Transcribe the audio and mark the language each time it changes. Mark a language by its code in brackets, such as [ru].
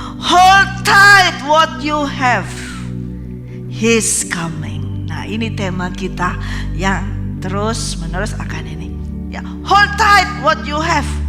[en] Hold tight what you have. He's coming. [id] Nah, ini tema kita yang terus menerus akan ini. [en] Ya, hold tight what you have.